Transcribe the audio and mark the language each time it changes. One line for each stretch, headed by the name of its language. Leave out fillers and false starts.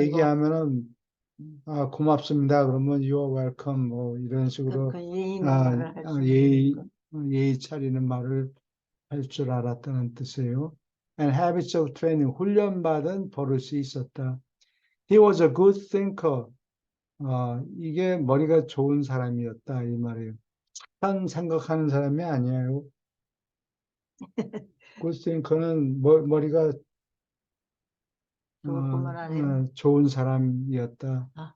Korean: 얘기하면은 고맙습니다. 그러면
English: you are welcome
Korean: 뭐 이런 식으로 그 예의 있는 말을 할 수 있는 거. 예의 차리는 말을 할 줄 알았다는 뜻이에요.
English: And habits of training,
Korean: 훈련받은 버릇이 있었다.
English: He was a good thinker.
Korean: 이게 머리가 좋은 사람이었다 이 말이에요. 착한 생각하는 사람이 아니에요. good thinker는 머리가 좋을 뿐만 아니라 좋은 사람이었다.